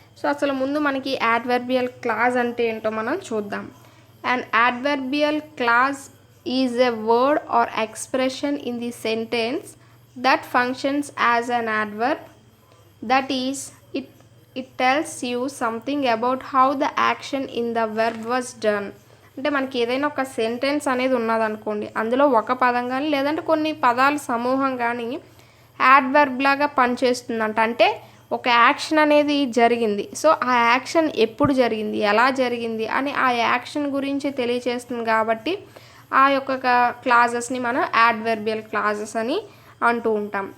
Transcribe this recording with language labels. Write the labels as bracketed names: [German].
[Telugu] So అసలు ముందు మనకి యాడ్వర్బియల్ క్లాజ్ అంటే ఏంటో మనం చూద్దాం. [English] An adverbial clause is a word or expression in the sentence that functions as an adverb. That is, it tells you something about how the action in the verb was done. [Telugu] అంటే మనకి ఏదైనా ఒక sentence అనేది ఉన్నదనుకోండి, అందులో ఒక పదం కానీ లేదంటే కొన్ని పదాల సమూహం కానీ యాడ్వర్బ్ లాగా పనిచేస్తుందంట. అంటే ఒక యాక్షన్ అనేది జరిగింది, సో ఆ యాక్షన్ ఎప్పుడు జరిగింది, ఎలా జరిగింది అని ఆ యాక్షన్ గురించి తెలియచేస్తుంది కాబట్టి ఆ యొక్క క్లాజెస్ని మనం యాడ్వర్బియల్ క్లాజెస్ అని అంటూ ఉంటాం.